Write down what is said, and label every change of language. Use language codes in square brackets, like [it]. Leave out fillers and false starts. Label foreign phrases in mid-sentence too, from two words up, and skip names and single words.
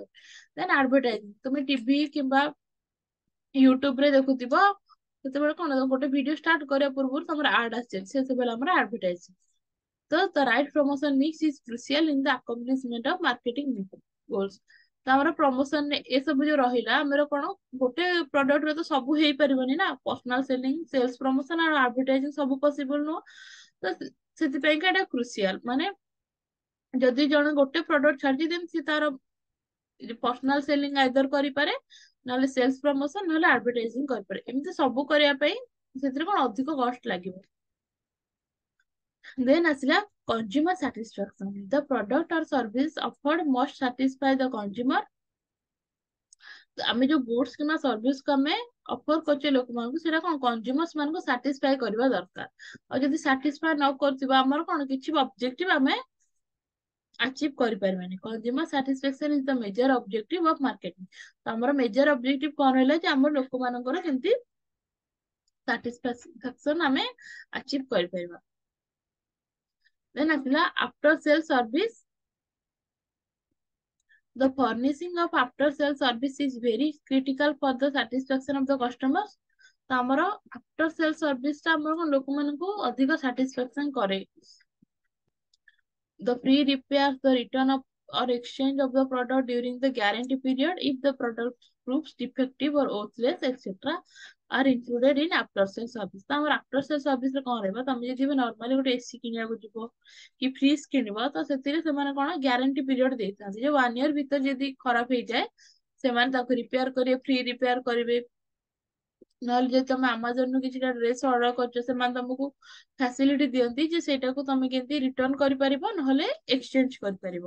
[en] then advertising [or] ତମେ ଟିଭି କିମ୍ବା ୟୁଟ୍ୟୁବ ରେ ଦେଖୁଥିବ ସେତେବେଳେ କଣ ଗୋଟେ [en] video start [or] କରିବା ପୂର୍ବରୁ ତମର ଆଡ ଆସିଯାଏ ସେ ସବୁ ହେଲା ଆମର ଆଡଭର୍ଟାଇଜିଂ। [en] ତ the right promotion mix is crucial in the accomplishment of marketing goals. [or] ତ ଆମର ପ୍ରମୋସନ ଏସବୁ ଯୋଉ ରହିଲା ଆମର କଣ ଗୋଟେ ପ୍ରଡକ୍ଟରେ ତ ସବୁ ହେଇପାରିବନି ନା [en] personal selling sales promotion [or] ଆଉ ଆଡଭର୍ଟାଇଜିଂ ସବୁ ପସିବଲ ନୁହଁ ତ ସେଥିପାଇଁକା ଏଇଟା କ୍ରୁସିଆଲ ମାନେ ଯଦି ଜଣେ ଗୋଟେ ପ୍ରଡକ୍ଟ ଛାଡିଛି ଦେନ୍ ସେ ତାର [en] personal selling either [or] କରିପାରେ ନହେଲେ [en] sales promotion [or] ନହେଲେ ଆଡଭର୍ଟାଇଜିଂ କରିପାରେ ଏମିତି ସବୁ କରିବା ପାଇଁ ସେଥିରେ କଣ ଅଧିକ କଷ୍ଟ ଲାଗିବ। [en] Then ଆସିଲା consumer satisfaction. The product or service offered must satisfy the consumer. [or] ଆମେ ଯୋଉ ଗୁଡ୍ସ କିମ୍ବା ସର୍ଭିସ କୁ ଆମେ ଅଫର କରୁଛେ ଲୋକମାନଙ୍କୁ ସେଇଟା କଣ କନଜ୍ୟୁମର୍ସ ମାନଙ୍କୁ ସାଟିସ୍ଫାଇ କରିବା ଦରକାର। ଆଉ ଯଦି ସାଟିସ୍ଫାଇ ନ କରୁଥିବା ଆମର କଣ କିଛି ଅବଜେକ୍ଟିଭ ଆମେ ଆଚିଭ କରିପାରିବାନି। [en] consumer satisfaction is the major objective of marketing. [or] ତ ଆମର [en] major objective [or] କଣ ରହିଲା ଯେ ଆମର ଲୋକମାନଙ୍କର କେମିତି ସାଟିସ୍ଫାକ୍ସନ ଆମେ ଆଚିଭ କରିପାରିବା। [en] then ଆସିଲା after sale service। The furnishing of after sale service is very critical for the satisfaction of the customers. [or] ତ ଆମର [en] after sale service [or] ଟା ଆମର କଣ ଲୋକମାନଙ୍କୁ ଅଧିକ ସାଟିସ୍ଫାକ୍ସନ କରେ। [en] The free repairs, the return of or exchange of the product during the guarantee period if the product proves defective or worthless etc. are included in after sale service. [or] ତ ଆମର [en] after sale service [or] ରେ କଣ ରହିବ ତମେ ଯଦି ନର୍ମାଲି ଗୋଟେ ଏସି କିଣିବାକୁ ଯିବ କି ଫ୍ରିଜ କିଣିବ ତ ସେଥିରେ ସେମାନେ କଣ [en] guarantee period [or] ଦେଇଥାନ୍ତି ଯେ 1 year ଭିତରେ ଯଦି ଖରାପ ହେଇଯାଏ ସେମାନେ ତାକୁ ରିପେୟାର କରିବେ [en] free repair [or] କରିବେ। ନହେଲେ ଯଦି ତମେ ଆମାଜନରୁ କିଛିଟା [en] dress order [or] କରୁଛ ସେମାନେ ତମକୁ ଫ୍ୟାସିଲିଟି ଦିଅନ୍ତି ଯେ ସେଇଟାକୁ ତମେ କେମିତି ରିଟର୍ନ କରିପାରିବ ନହେଲେ ଏକ୍ସଚେଞ୍ଜ କରିପାରିବ।